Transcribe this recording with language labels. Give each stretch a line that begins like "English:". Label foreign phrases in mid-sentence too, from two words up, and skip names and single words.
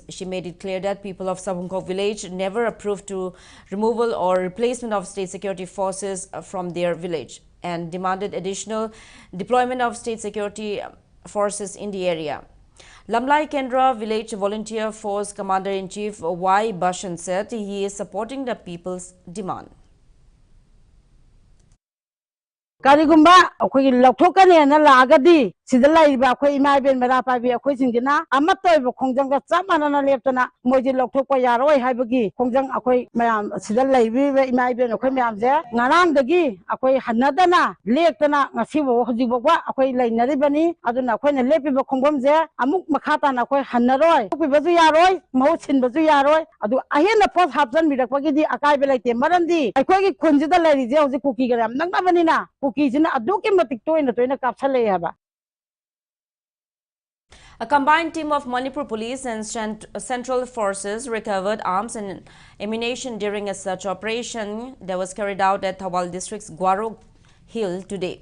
English: She made it clear that people of Sabungkhog village never approved to removal or replacement of state security forces from their village and demanded additional deployment of state security forces in the area. Lamlai Kendra Village Volunteer Force Commander-in-Chief Y. Bashan said he is supporting the people's demand.
Manipuri: Karigumba akhoi lokthokane na lagadi sidalai ba akhoi imai ben mera pa bi akhoi singina amatoi bo khongjang ga chamana na leptana moji lokthokpa yaroi haibagi khongjang akhoi mayam sidalai bi imai ben akhoi mayam je ngarang dagi akhoi hanadana lektana ngasi bo hojibo ba akhoi lainari bani aduna akhoi na lepi bo khongbam je amuk makhata na akhoi hanaroi bi bazu yaroi mau sin bazu yaroi adu ahena post hapjan birakpagi di akai belaite marandi akhoi gi khunjida lai je hoji kuki garam nangna bani na
English: A combined team of Manipur police and central forces recovered arms and ammunition during a search operation that was carried out at Thawal district's Guaro Hill today.